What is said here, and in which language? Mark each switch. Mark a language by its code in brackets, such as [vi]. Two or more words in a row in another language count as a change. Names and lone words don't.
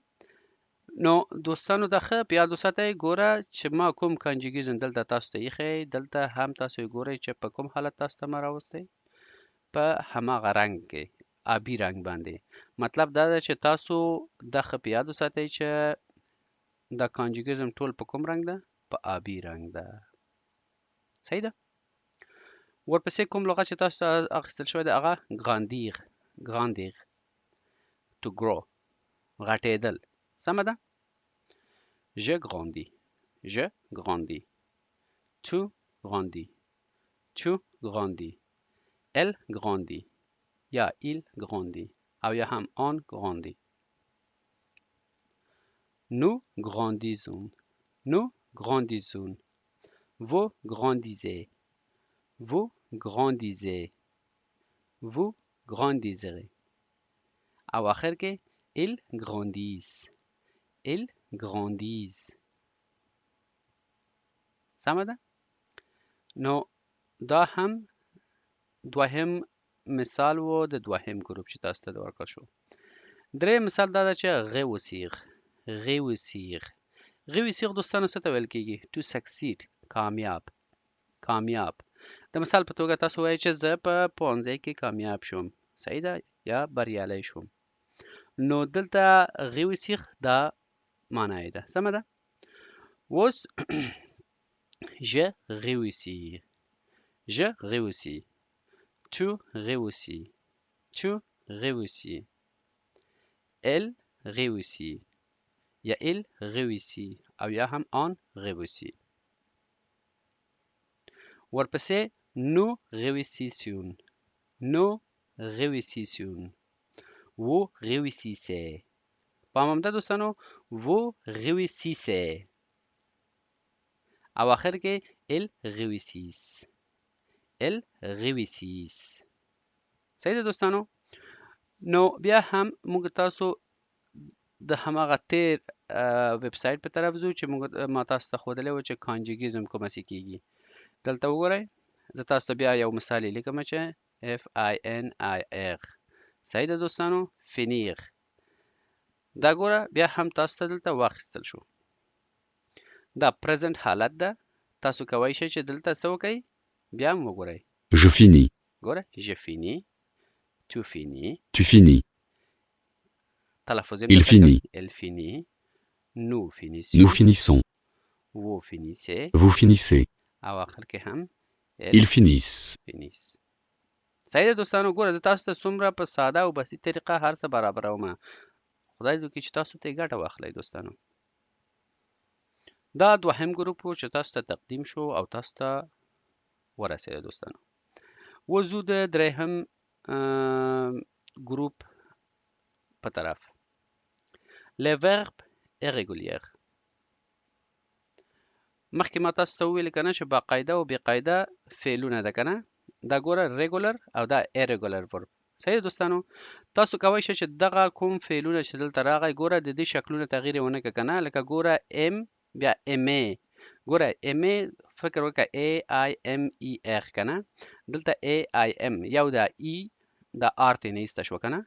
[ps] نو دوستانو دا ښه په یاد وساتئ. ګوره چې ما کوم کنجوګیشن دلته تاسو ته ایښی، دلته هم تاسو ګورئ چې په کوم حالت تاسو ته ما راوستی، په هماغه رنګ کې، آبي رنګ باندې. مطلب دا ده چې تاسو دا ښه په یاد وساتئ چې دا کنجوګیشن ټول په کوم رنګ ده؟ په آبي رنګ ده. صحیح ده. ورپسې کوم لغت چې تاسو ته اخیستل شوی دی هغه ګراندیر، ګراندیر، [en] to grow، [ps] غټېدل. سمه ده. [fr] je grandis، je grandis، tu grandis، tu grandis، elle grandit یا il grandit [ps] او یا هم [fr] on grandit. nous grandissons، Nous grandissons. Vous grandissez. Vous grandissez. Vous grandirez. [ps] او آخر کې [fr] ils grandissent. ils grandissent. [ps] سمه ده؟ نو دا هم دوهم مثال و د دوهم ګروپ چې تاسو ته ورکړل شو. دریم مثال دا ده چې [fr] réussir. réussir. [ps] réussir دوستانو څه ته ویل کېږي؟ [en] to succeed. [ps] کامیاب. کامیاب. د مثال په توګه تاسو وایئ چې زه په پوهنځي کې کامیاب شوم. صحیح ده؟ یا بریالی شوم. نو دلته réussir دا معنی یې ده. سمه ده؟ [fr] اوس je réussis. je réussis. tu réussis. tu réussis. elle réussit. یا il réussit [ps] او یا هم [fr] on réussit. ورپسې nous réussissions. nous réussissions. vous réussissez. [ps] پام هم ده دوستانو [fr] vous réussissez. [ps] او آخر کې [fr] ils réussissent. ils réussissent. [ps] صحیح ده دوستانو؟ نو بیا هم موږ تاسو د هماغه تیر ویب سایټ په طرف ځو چې ما تاسو ته ښودلی و چې کانجوګیزم کوم هسې کېږي. دلته وګورئ زه تاسو ته بیا یو مثال یې لیکم چې FINIR. صحیح ده دوستانو؟ فینیر. دا ګوره بیا هم تاسو ته دلته واخیستل شو. دا پرزنټ حالت ده. تاسو کولی شئ چې دلته څه وکئ؟ بیا هم وګورئ. [fr] Je finis. ګوره je finis. tu finis. Tu finis. [ps] تلفظ [fr] Il finit. elle finit. nous Nous finissons. finissons. vous finissez. Vous finissez. [ps] او آخر کې هم [fr] Ils finissent. finissent. [ps] صحیح ده دوستانو؟ ګوره زه تاسو ته څومره په ساده او بسیط طریقه هر څه برابرومه. خدای دې وکړي چې تاسو ته یې ګټه واخلئ دوستانو. دا دوهم ګروپ و چې تاسو ته تقدیم شو او تاسو ته ورسېده دوستانو. وځو د درېیم ګروپ په طرف. [fr] les verbes irréguliers. [ps] مخکې ما تاسو ته وویل که نه چې باقاعده او بېقاعده فعلونه ده که نه؟ دا ګوره regular او دا [en] irregular verb. [ps] صحیح دوستانو؟ تاسو کولی شئ چې دغه کوم فعلونه چې دلته راغی ګوره د دې شکلونه تغییر یې ونه کړه که نه؟ لکه ګوره ام بیا MA. ګوره MA فکر وکړه AIMER که نه؟ دلته AIM یو دا E دا R ترې نه ایسته شوه که نه؟